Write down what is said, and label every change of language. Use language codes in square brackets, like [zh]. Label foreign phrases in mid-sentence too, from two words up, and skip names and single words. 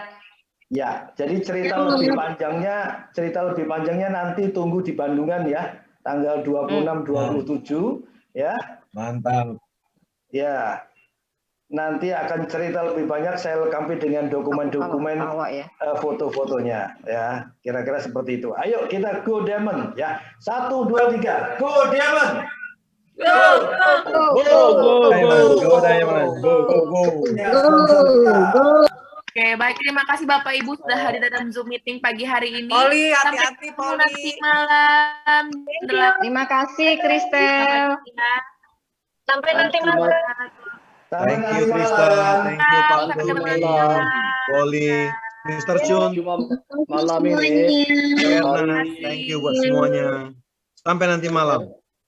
[id] Ya, jadi cerita lebih panjangnya nanti tunggu di Bandungan ya, tanggal 26-27 ya. Mantap. Ya, nanti akan cerita lebih banyak, saya lengkapi dengan dokumen-dokumen foto-fotonya ya, kira-kira seperti itu. Ayo kita go Demon ya, 1, 2, 3, go Demon. [en] Go, go, go. Go Diamond, go. [id] Oke, baik. Terima kasih Bapak Ibu sudah hadir dalam Zoom meeting pagi hari ini. Poli, Sampai hati-hati, ketemu Poli. nanti malam. Terima kasih, Kristel. Sampai nanti malam. [en] Thank you Kristen, thank you Pak [id] Sampai ketemu Doni, nanti malam. Poli, Mr. Chun, Malam ini. Erna, [en] thank you [id] buat semuanya. Sampai nanti malam.